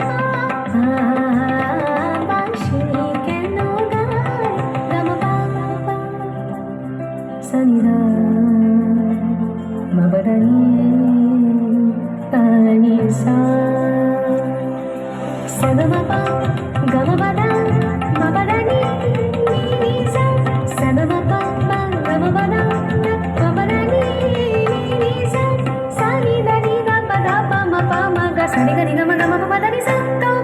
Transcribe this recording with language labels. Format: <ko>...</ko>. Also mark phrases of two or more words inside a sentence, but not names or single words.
<bn>বাঁশি কেন গায় গামা বাবা সনিধা মবদানি তানি সা সগমপা গমপদা মপদানি নিসা সগমপা গমপদা মপদানি নিসা সানি దని గ పద ప మ ప మ గ సని గ ని గ మ గ మ ప ద ని సా</bn>